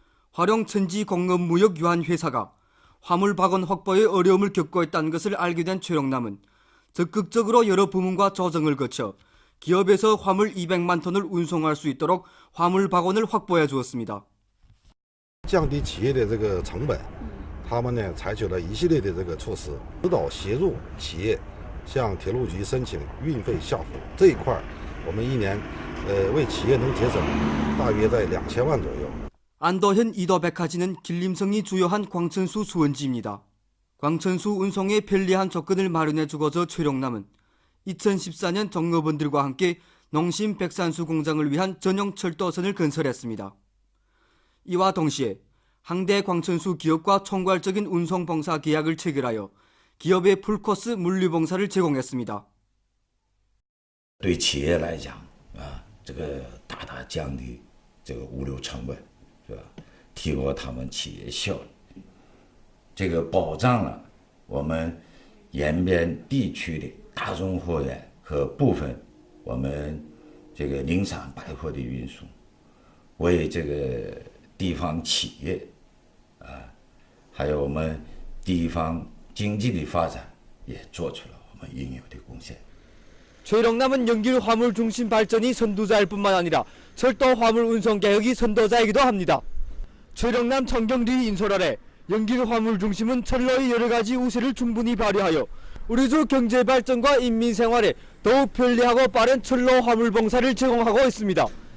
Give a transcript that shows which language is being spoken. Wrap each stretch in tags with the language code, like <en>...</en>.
<ko>화룡천지공업무역유한회사가 화물 바건 확보에 어려움을 겪고 있다는 것을 알게 된 최령남은 적극적으로 여러 부문과 조정을 거쳐 기업에서 화물 200만 톤을 운송할 수 있도록 화물 바건을 확보해 주었습니다.</ko> <zh>降低企业的这个成本，他们呢采取了一系列的这个措施，指导协助企业向铁路局申请运费下浮。这一块我们一年为企业能节省大约在2000万左右。</zh> <ko>안도현 이도백화지는 길림성이 주요한 광천수 수원지입니다. 광천수 운송에 편리한 조건을 마련해 주고서 최령남은 2014년 종업원들과 함께 농심 백산수 공장을 위한 전용 철도선을 건설했습니다. 이와 동시에 항대 광천수 기업과 총괄적인 운송봉사 계약을 체결하여 기업의 풀코스 물류봉사를 제공했습니다.</ko> <zh>对企业来讲这个大大降低这个物流成本。是吧？提高他们企业效率，这个保障了我们沿边地区的大宗货源和部分我们这个零散百货的运输，为这个地方企业还有我们地方经济的发展也做出了我们应有的贡献。</zh> <ko>최령남은 연길 화물 중심 발전이 선두자일 뿐만 아니라 철도 화물 운송 개혁이 선도자이기도 합니다. 최령남 청경리 인솔 아래 연길 화물 중심은 철로의 여러 가지 우세를 충분히 발휘하여 우리주 경제 발전과 인민 생활에 더욱 편리하고 빠른 철로 화물 봉사를 제공하고 있습니다.</ko>